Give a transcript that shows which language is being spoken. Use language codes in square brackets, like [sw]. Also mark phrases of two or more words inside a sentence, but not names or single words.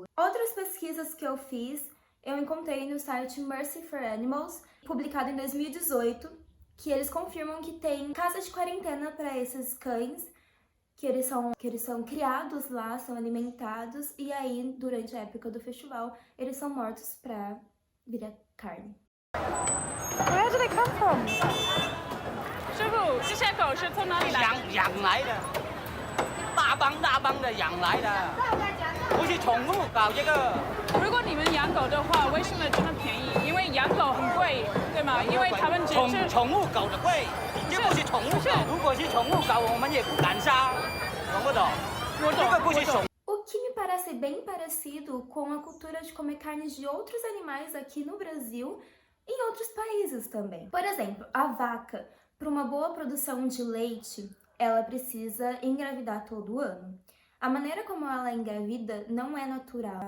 [pt] Outras pesquisas que eu fiz, eu encontrei no site Mercy for Animals, publicado em 2018, que eles confirmam que tem casa de quarentena para esses cães, que eles são criados lá, são alimentados, e aí, durante a época do festival, eles são mortos para virar carne. [en] Where do they come from? [zh] 师傅，这些狗是从哪里来的？养来的，大帮的养来的，不是宠物搞这个。如果你们养狗的话，为什么这么便宜？因为养狗很贵，对吗？因为他们只是宠物狗的贵，这不是宠物狗。如果是宠物狗，我们也不敢杀，懂不懂？这个不是宠。 [pt] O que me parece bem parecido com a cultura de comer carne de outros animais aqui no Brasil e em outros países também. Por exemplo, a vaca, para uma boa produção de leite, ela precisa engravidar todo ano. A maneira como ela engravida não é natural.